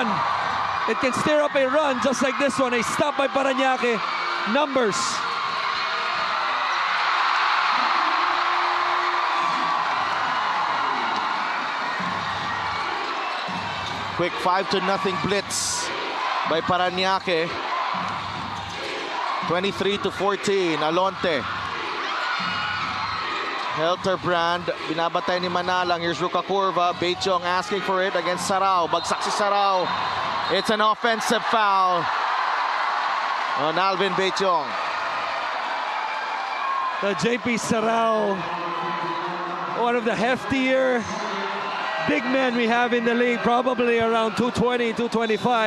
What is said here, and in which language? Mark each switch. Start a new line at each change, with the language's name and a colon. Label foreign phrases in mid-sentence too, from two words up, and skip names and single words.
English: It can steer up a run, just like this one. A stop by Parañaque. Numbers. Quick 5-0 blitz by Parañaque. 23-14, Alonte.
Filipino: Helterbrand, binabatay ni Manalang.
English: Here's Ruka Curva. Beichong asking for it against Sarao.
Filipino: Bagsak si Sarao.
English: It's an offensive foul on Alvin Beichong. The JP Sarao, one of the heftier big men we have in the league, probably around 220, 225.